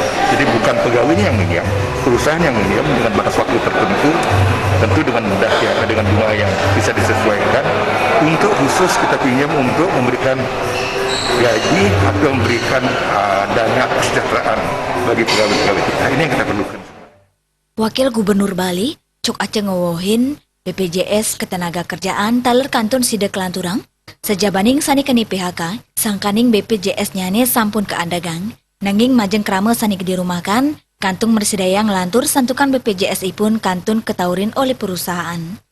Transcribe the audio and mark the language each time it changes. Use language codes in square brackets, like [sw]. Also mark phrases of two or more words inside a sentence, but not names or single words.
[id] Jadi bukan pegawainya yang minjam, perusahaan yang minjam dengan batas waktu tertentu, tentu dengan mudah ya, dengan bunga yang bisa disesuaikan. Untuk khusus kita pinjam untuk memberikan gaji atau memberikan dana kesejahteraan bagi pegawai-pegawai kita. Ini yang kita perlukan. [ban] Wakil Gubernur Bali, Cok Aceh ngowohin BPJS Ketenaga Kerjaan taler Kantun Side Kelanturang, sejabaning sani keni PHK, sangkaning BPJS nyane sampun keandagang, nanging majeng krama sani dirumahkan, kantung mersidaya ngelantur santukan BPJS ipun kantun ketaurin [id] oleh perusahaan.